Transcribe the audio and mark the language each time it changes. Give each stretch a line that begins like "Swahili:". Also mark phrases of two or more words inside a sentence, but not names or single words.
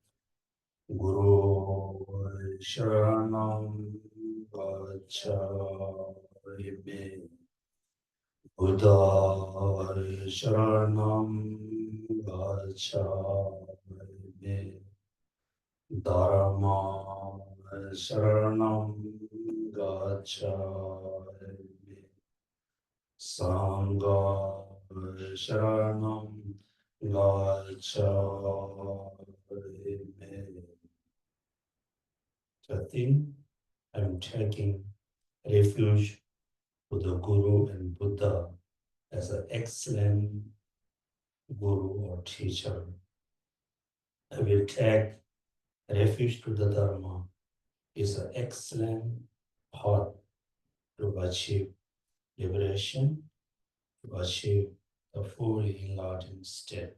Pali: Guru Sharanam Gacchami, Buddha Sharanam Gacchami, Dharma Sharanam Gacchami, Sangha Sharanam Gacchami.
English: So I think I'm taking refuge to the Guru and Buddha as an excellent Guru or teacher. I will take refuge to the Dharma is an excellent path to achieve liberation, to achieve the fully enlightened state.